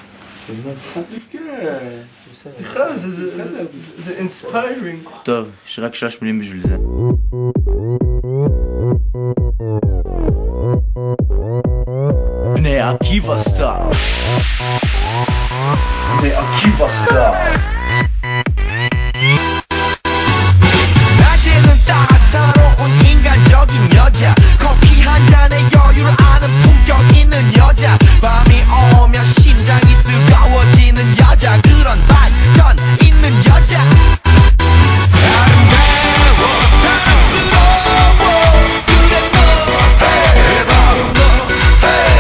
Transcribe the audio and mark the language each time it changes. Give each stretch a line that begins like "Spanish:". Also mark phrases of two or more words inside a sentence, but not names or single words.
Hebrew: סליחה, זה אינספיירינג. טוב, יש רק 3 מילים בשביל זה. בני עקיבא סטאר. בני עקיבא סטאר.
Korean: 낮에는 따사로운 인간적인 여자 커피 한 잔에 여유를 아는 품격 있는 여자 밤이 오면 심장이 뜨거워지는 여자 그런 반전 있는 여자 아름다워 사랑스러워 그래 너 hey, 바로 너 hey.